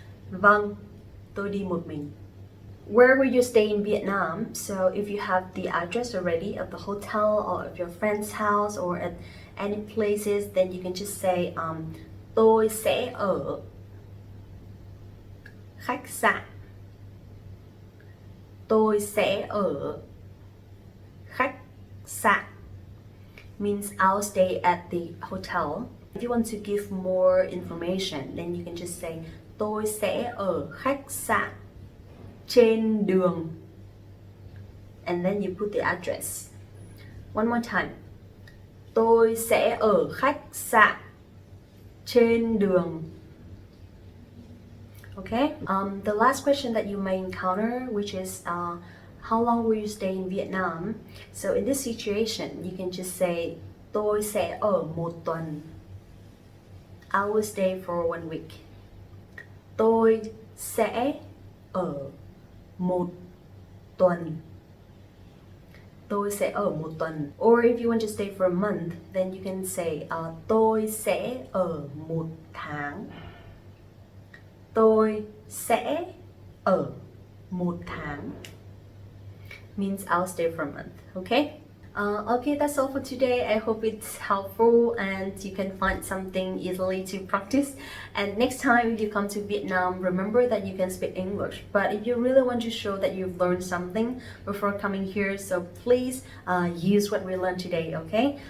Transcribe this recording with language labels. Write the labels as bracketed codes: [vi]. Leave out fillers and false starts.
[vi] Vâng, tôi đi một mình. [en] Where will you stay in Vietnam? So if you have the address already of the hotel or of your friend's house or at any places, then you can just say [vi] tôi sẽ ở khách sạn. Tôi sẽ ở khách sạn [en] means I'll stay at the hotel. If you want to give more information, then you can just say [vi] tôi sẽ ở khách sạn trên đường. [en] And then you put the address. One more time. [vi] Tôi sẽ ở khách sạn trên đường. [en] Okay. The last question that you may encounter, which is how long will you stay in Vietnam? So in this situation, you can just say [vi] tôi sẽ ở một tuần. [en] I will stay for 1 week. [vi] Tôi sẽ ở một tuần. Tôi sẽ ở một tuần. [en] Or if you want to stay for a month, then you can say [vi] tôi sẽ ở một tháng. Tôi sẽ ở một tháng [en] means I'll stay for a month. Okay? Okay, that's all for today. I hope it's helpful and you can find something easily to practice. And next time if you come to Vietnam, remember that you can speak English. But if you really want to show that you've learned something before coming here, so please use what we learned today, okay?